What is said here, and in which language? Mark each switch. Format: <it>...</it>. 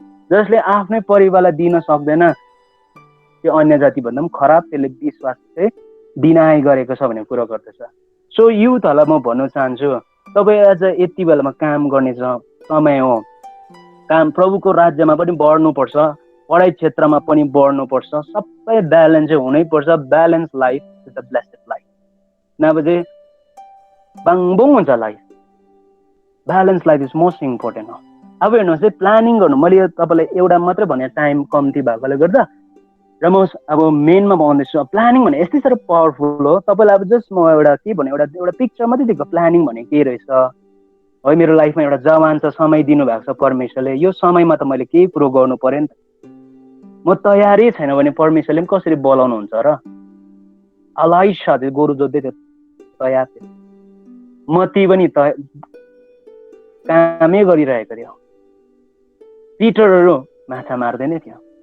<ne>जसले आफ्नै परिवारलाई दिन सक्दैन, त्यो अन्य जातिभन्दा पनि खराब, त्यसले विश्वास चाहिँ डिनाइ गरेको छ भन्ने कुरो गर्दछ। सो युथहरूलाई म भन्न चाहन्छु, तपाईँ आज यति बेलामा काम गर्ने समय हो। काम प्रभुको राज्यमा पनि बढ्नुपर्छ, पढाइ क्षेत्रमा पनि बढ्नुपर्छ, सबै ब्यालेन्स चाहिँ हुनैपर्छ।</ne> <en>Balance life is the blessed life.</en> <ne>नभए चाहिँ बाङबुङ हुन्छ</ne> <en>Life. Balance life is most important हो।</en> <ne>अब हेर्नुहोस् है, प्लानिङ गर्नु, मैले तपाईँलाई एउटा मात्रै भने टाइम कम्ती भएकोले गर्दा, र म अब मेनमा भन्दैछु। प्लानिङ भने यस्तै साह्रो पावरफुल हो। तपाईँलाई अब जस्ट म एउटा के भने एउटा पिक्चर मात्रै दिएको, प्लानिङ भने के रहेछ है। मेरो लाइफमा एउटा जवान छ, समय दिनुभएको छ परमेश्वरले, यो समयमा त मैले केही कुरो गर्नु पर्यो नि त। म तयारै छैन भने परमेश्वरले पनि कसरी बोलाउनुहुन्छ र? अलाइसा थियो, गोरु जोत्दै थियो, तयार थियो। मती पनि कामै गरिरहेको थियो। पिटरहरू माछा मार्दै नै थियो।</ne>